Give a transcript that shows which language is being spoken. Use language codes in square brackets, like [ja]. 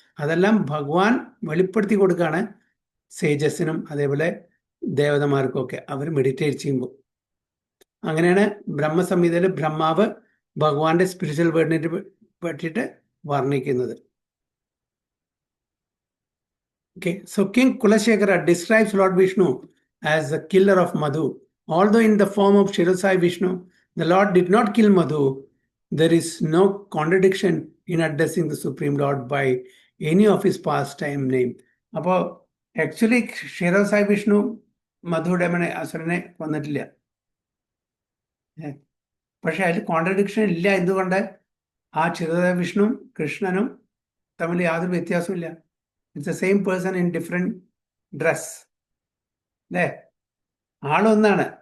[ml] അതെല്ലാം ഭഗവാൻ വെളിപ്പെടുത്തി കൊടുക്കുകയാണ് സേജസിനും അതേപോലെ ദേവതമാർക്കും ഒക്കെ അവർ മെഡിറ്റേറ്റ് ചെയ്യുമ്പോൾ. അങ്ങനെയാണ് ബ്രഹ്മസംഹിതയിൽ ബ്രഹ്മാവ് ഭഗവാന്റെ സ്പിരിച്വൽ വേർഡിനെ പറ്റിയിട്ട് വർണ്ണിക്കുന്നത്. [en] Okay, so King Kulashekara describes Lord Vishnu as the killer of Madhu. Although in the form of Shirasai Vishnu, the Lord did not kill Madhu, there is no contradiction in addressing the Supreme Lord by any of his pastime name. [ml] അപ്പോൾ actually ക്ഷീരസായി Vishnu മധുഡമനെ അസുരനെ കൊന്നിട്ടില്ല. പക്ഷെ അതിൽ contradiction ഇല്ല. എന്തുകൊണ്ട്? ആ ക്ഷീരസായി വിഷ്ണു കൃഷ്ണനും തമ്മിൽ യാതൊരു വ്യത്യാസവും ഇല്ല. [en] it's the same person in different dress [ml] അല്ലേ? ആളൊന്നാണ്.